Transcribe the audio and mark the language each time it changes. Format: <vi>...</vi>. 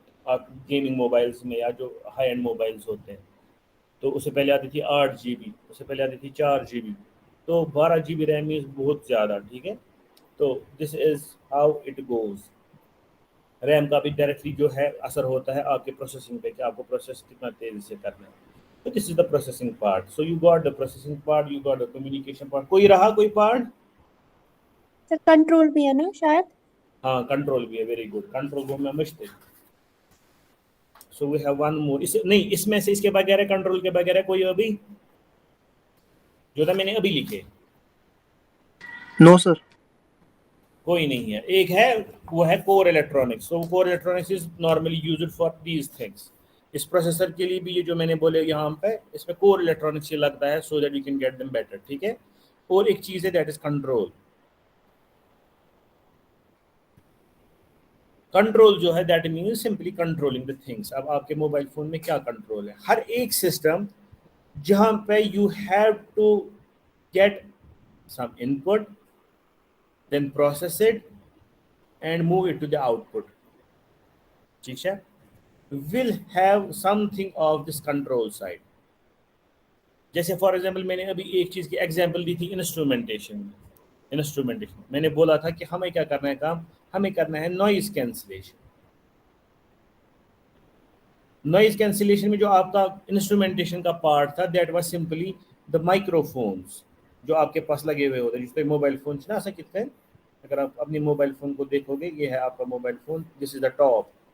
<ur>آپ gaming mobiles میں یا جو ہائی اینڈ موبائلس ہوتے ہیں, تو اس سے پہلے آتی تھی 8 GB, اس سے پہلے آتی تھی 4 GB. تو 12 GB ریم از بہت زیادہ. ٹھیک ہے, تو</ur> <en>This is how it goes.</en> <ur>RAM کا بھی ڈائریکٹلی جو ہے اثر ہوتا ہے آپ کے پروسیسنگ پہ کہ آپ کو پروسیس کتنا تیزی سے کرنا ہے.</ur> <en>تو this is the processing part. So you got the processing part, you got the communication part.</en> <ur>کوئی رہا کوئی پارٹ؟ سر کنٹرول بھی ہے نا شاید. ہاں کنٹرول بھی ہے. Very good. کنٹرول کو میں مشتے.</ur> <en>So we have one more.</en> <ur>نہیں, اس میں سے اس کے بغیر ہے, کنٹرول کے بغیر ہے کوئی ابھی جو تھا میں نے ابھی لکھے؟</ur> <en>No sir.</en> <ur>کوئی نہیں ہے. ایک ہے وہ ہے</ur> <en>Core electronics. So core electronics is normally used for these things.</en> <ur>اس processor کے لیے بھی یہ جو میں نے بولے یہاں پہ اس میں کور الیکٹرانکس یہ لگتا ہے</ur> <en>So that you can get them better.</en> <ur>ٹھیک ہے. اور ایک چیز ہے</ur> <en>That is control. Control جو ہے that means simply controlling the things.</en> <ur>اب آپ کے موبائل فون میں کیا کنٹرول ہے؟ ہر ایک سسٹم جہاں پہ</ur> <en>You have to get some input, then process it and move it to the output.</en> <ur>ٹھیک ہے,</ur> <en>will have something of this control side.</en> <ur>جیسے فار ایگزامپل میں نے ابھی ایک چیز کی ایگزامپل دی تھی انسٹرومنٹیشن میں. انسٹرومنٹیشن میں نے بولا تھا کہ ہمیں کیا کرنا ہے کام, ہمیں کرنا ہے نوائز کینسلیشن. نوائز کینسلیشن میں جو آپ کا انسٹرومنٹیشن کا پارٹ تھا that was simply the micro phones جو آپ کے پاس لگے ہوئے ہوتے ہیں. جس پہ موبائل فون سے نا ایسا کتنے, اگر آپ اپنے موبائل فون کو دیکھو گے, یہ ہے آپ کا mobile phone,</ur> <en>This is the top.</en>